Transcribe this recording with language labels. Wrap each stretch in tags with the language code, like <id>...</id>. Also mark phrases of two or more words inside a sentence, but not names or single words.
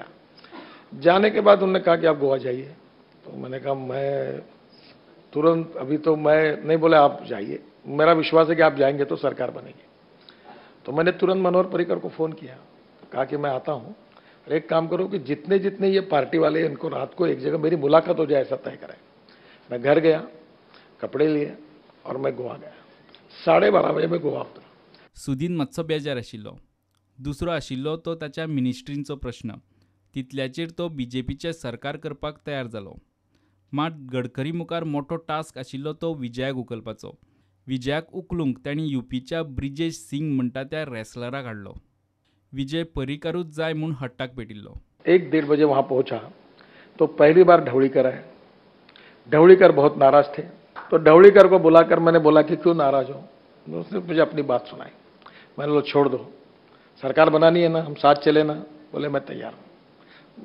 <hi>जाने के बाद उन्होंने कहा कि आप गोवा जाइए। तो मैंने कहा मैं तुरंत अभी तो मैं नहीं, बोले आप जाइए, मेरा विश्वास है कि आप जाएंगे तो सरकार बनेगी। तो मैंने तुरंत मनोहर पर्रिकर को फोन किया, कहा कि मैं आता हूं और एक काम करो कि जितने जितने ये पार्टी वाले इनको रात को एक जगह मेरी मुलाकात हो जाए ऐसा तय करें। मैं घर गया, कपड़े लिए और मैं गोवा गया। 12:30 बजे मैं गोवा उतरा।</hi> <kok>सुदीन मातसो बेजार आशिल्लो। दुसरो आशिल्लो तो ताच्या मिनिस्ट्रींचो प्रश्न। तितल्याचेर तो बीजेपीचे सरकार करपाक तयार जालो। मात गडकरी मुखार मोठो टास्क आशिल्लो तो विजयाक उखलपाचो। विजयाक उखलूंक तांणी यूपीच्या ब्रिजेश सिंग म्हणटा त्या रेसलराक हाडलो। विजय पर्रिकरूच जाय म्हूण हट्टाक पेटिल्लो।</kok> <hi>1-1:30 बजे वहां पहुंचा तो पहली बार ढवळीकर आए। ढवळीकर बहुत नाराज थे। तो ढवळीकर को बुलाकर मैंने बोला कि क्यों नाराज हो। उसने मुझे अपनी बात सुनाई। मैंने बोला छोड़ दो, सरकार बनानी है ना, हम साथ चले ना। बोले मैं तैयार हूं।</hi>